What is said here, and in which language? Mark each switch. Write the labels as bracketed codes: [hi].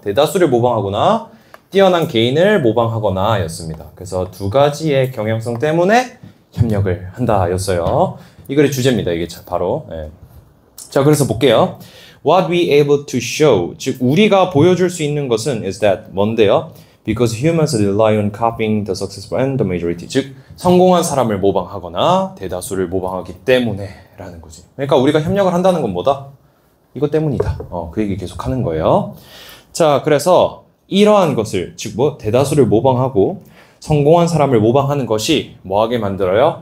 [ko] 대다수를 모방하거나 뛰어난 개인을 모방하거나 였습니다. 그래서 두 가지의 경향성 때문에 협력을 한다 였어요. 이 글의 주제입니다. 이게 바로. 자, 그래서 볼게요. [en] What we able to show, [ko] 즉 우리가 보여줄 수 있는 것은 [en] is that [ko] 뭔데요? [en] Because humans rely on copying the successful and the majority. [ko] 즉 성공한 사람을 모방하거나 대다수를 모방하기 때문에 라는 거지. 그러니까 우리가 협력을 한다는 건 뭐다? 이것 때문이다. 그 얘기 계속 하는 거예요. 자, 그래서 이러한 것을, 즉 대다수를 모방하고 성공한 사람을 모방하는 것이 뭐하게 만들어요?